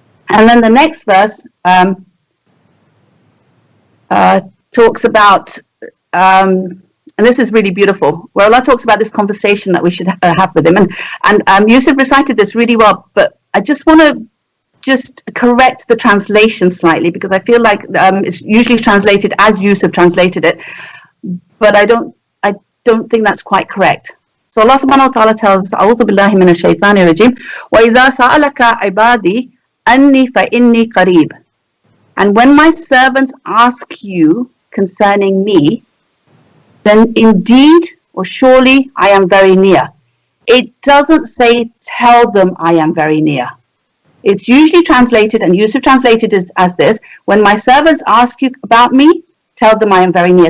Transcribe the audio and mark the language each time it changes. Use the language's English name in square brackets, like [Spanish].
[English] And then the next verse talks about, and this is really beautiful, where Allah talks about this conversation that we should have with Him. And Yusuf recited this really well, but I just want to correct the translation slightly, because I feel like it's usually translated as Yusuf translated it, but I don't think that's quite correct. So Allah subhanahu wa ta'ala tells us, [Arabic] أعوذ بالله من الشيطان الرجيم وإذا سألك عبادي أني فإني قريب. [English] And when my servants ask you concerning me, then indeed or surely I am very near. It doesn't say tell them I am very near. It's usually translated, and Yusuf translated it as this: when my servants ask you about me, tell them I am very near.